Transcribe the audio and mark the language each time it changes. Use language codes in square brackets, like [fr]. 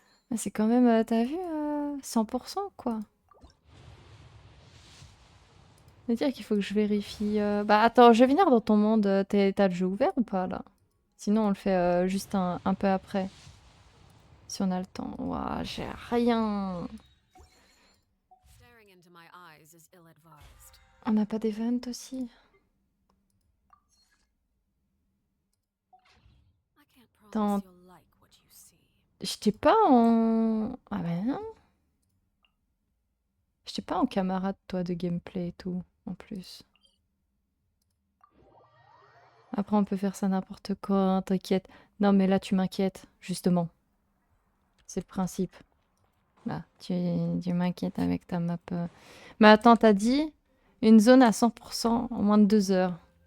[fr] Ah, c'est quand même, t'as vu, 100% quoi. C'est-à-dire qu'il faut que je vérifie. Bah attends, je vais venir dans ton monde. T'as le jeu ouvert ou pas là? Sinon, on le fait juste un peu après. Si on a le temps. Ouah, j'ai rien. [en] Staring into my eyes is ill-advised. [fr] On n'a pas d'event aussi? [en] I can't [fr] Attends, [en] promise you'll like what you see. [fr] j'étais pas en... Ah ben non. J'étais pas en camarade, toi, de gameplay et tout, en plus. Après, on peut faire ça n'importe quand, t'inquiète. Non, mais là, tu m'inquiètes, justement. C'est le principe. Là, tu m'inquiètes avec ta map. Mais attends, t'as dit une zone à 100% en moins de 2 heures.